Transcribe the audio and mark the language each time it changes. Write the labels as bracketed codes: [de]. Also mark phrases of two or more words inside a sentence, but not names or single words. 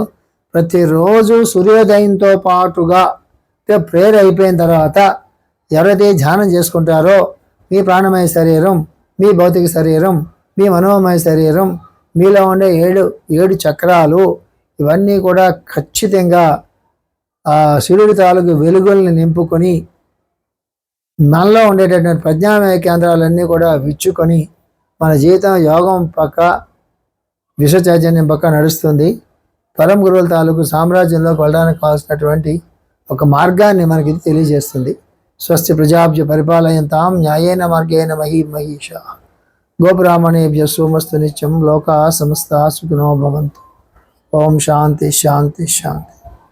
[te] ప్రతిరోజు సూర్యోదయంతో పాటుగా ప్రేయర్ అయిపోయిన తర్వాత ఎవరైతే ధ్యానం చేసుకుంటారో మీ ప్రాణమయ శరీరం, మీ భౌతిక శరీరం, మీ మనోమయ శరీరం, మీలో ఉండే ఏడు చక్రాలు ఇవన్నీ కూడా ఖచ్చితంగా సూర్యుడి తాలూకు వెలుగుల్ని నింపుకొని మనలో ఉండేటటువంటి ప్రజ్ఞామయ కేంద్రాలన్నీ కూడా విచ్చుకొని మన జీవితం యోగం పక్క విశ్వచైతన్యం పక్క నడుస్తుంది. పరమ గురువుల తాలూకు సామ్రాజ్యంలోకి వెళ్ళడానికి కావాల్సినటువంటి ఒక మార్గాన్ని మనకి ఇది తెలియజేస్తుంది. [sa] స్వస్తి ప్రజాభ్య పరిపాలయంతాం న్యాయేన మార్గేణ మహీష గోబ్రాహ్మణేభ్య సోమస్తు నిత్యం లోకా సమస్తా సుఖినో భవంతు. ఓం శాంతి శాంతి శాంతి.